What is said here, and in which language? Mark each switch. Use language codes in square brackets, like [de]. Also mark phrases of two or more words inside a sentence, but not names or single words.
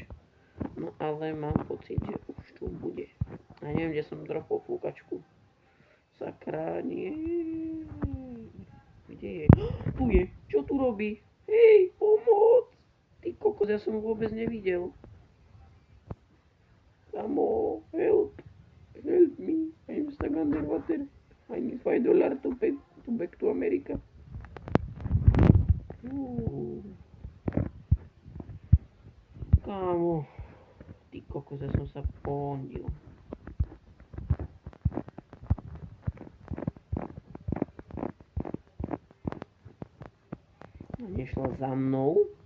[sk] No ale mám pocit, že už tu bude. A neviem, kde som dropol fúkačku. Sakra, nie. Kde je? Tu je. Čo tu robí? Hej, pomoc! Ty kokos, ja som ho vôbec nevidel. Kamo, [en] help. Help me. I'm stuck underwater. I need $5 to back to America. [sk] Kamo. Ty kokos, ja som sa pondil. Nešla za mnou.